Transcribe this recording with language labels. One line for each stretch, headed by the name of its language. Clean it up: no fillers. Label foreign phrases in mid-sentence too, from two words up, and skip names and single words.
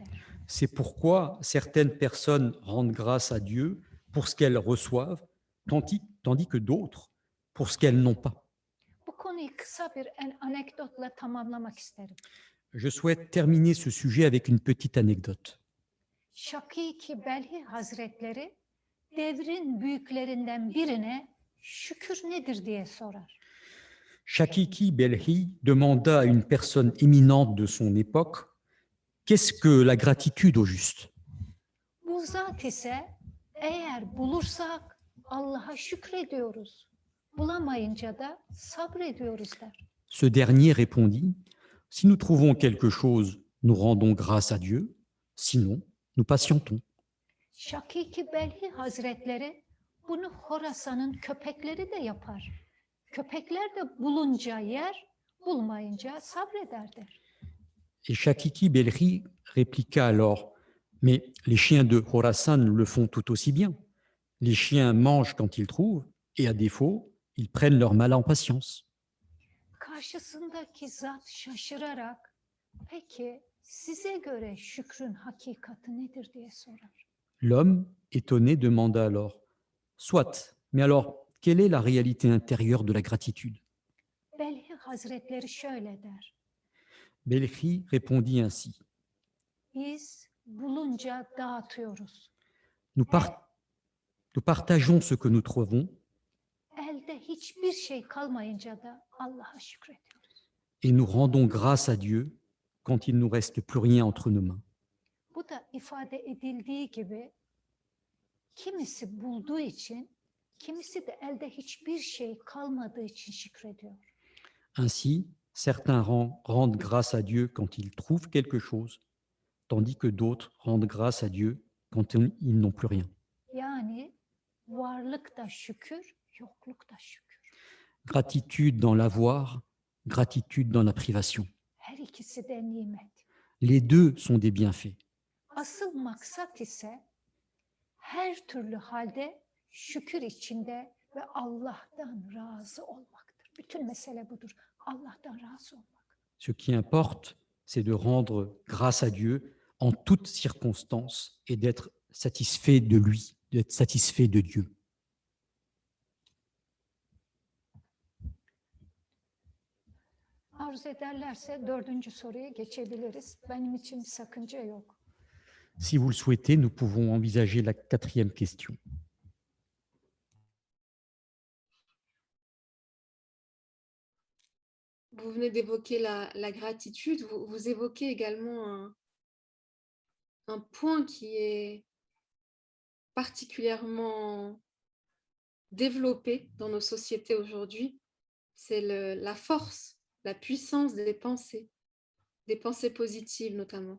French: C'est pourquoi certaines personnes rendent grâce à Dieu pour ce qu'elles reçoivent, tandis que d'autres pour ce qu'elles n'ont pas.
Turkish: Bu konuyu kısa bir anekdotla tamamlamak isterim.
French: Je souhaite terminer ce sujet avec une petite anecdote.
Turkish: Şakîk-i Belhi Hazretleri devrin büyüklerinden birine şükür nedir diye sorar.
French: Shakiki Belhi demanda à une personne éminente de son époque, qu'est-ce que la gratitude au juste?
Turkish: Bu zat ise eğer bulursak Allah'a şükrediyoruz. Bulamayınca da sabrediyoruz der.
French: Ce dernier répondit, si nous trouvons quelque chose, nous rendons grâce à Dieu. sinon nous patientons.
Turkish: Şakiki Belhi Hazretleri bunu Horasan'ın köpekleri de yapar. Köpekler de bulunca yer, bulmayınca sabreder der.
French: Et Shakiki Belri répliqua alors, mais les chiens de Khorasan le font tout aussi bien. Les chiens mangent quand ils trouvent, et à défaut, ils prennent leur mal en patience.
Turkish: Karşısındaki zat şaşırarak, peki size göre şükrün hakikati nedir diye sorar.
French: L'homme, étonné, demanda alors, soit, mais alors, quelle est la réalité intérieure de la gratitude?
Turkish: Belhi Hazretleri şöyle der.
French: Belri répondit ainsi,
Turkish: Biz bulunca dağıtıyoruz.
French: nous partageons ce que nous trouvons
Turkish: Elde hiçbir şey kalmayınca da Allah'a şükrediyoruz.
French: et nous rendons grâce à Dieu quand il ne nous reste plus rien entre nos mains.
Turkish: Bu da ifade edildiği gibi kimisi bulduğu için, kimisi de elde hiçbir şey kalmadığı için şükrediyor.
French: Ainsi, certains rendent grâce à Dieu quand ils trouvent quelque chose, tandis que d'autres rendent grâce à Dieu quand ils n'ont plus rien.
Turkish: Yani varlık da şükür, yokluk da şükür.
French: Gratitude dans l'avoir, gratitude dans la privation.
Turkish: Her ikisi de nimet.
French: Les deux sont des bienfaits.
Turkish: Asıl maksat ise her türlü halde şükür içinde ve Allah'tan razı olmaktır. Bütün mesele budur. Allah'tan razı olmak.
French: Ce qui importe, c'est de rendre grâce à Dieu en toutes circonstances et d'être satisfait de lui, d'être satisfait de Dieu.
Turkish: Arzu ederlerse 4. soruya geçebiliriz. Benim için bir sakınca yok.
French: Si vous le souhaitez, nous pouvons envisager la 4e question. Vous venez d'évoquer la gratitude, vous évoquez également un point qui est particulièrement développé dans nos sociétés aujourd'hui, c'est la force, la puissance des pensées positives notamment.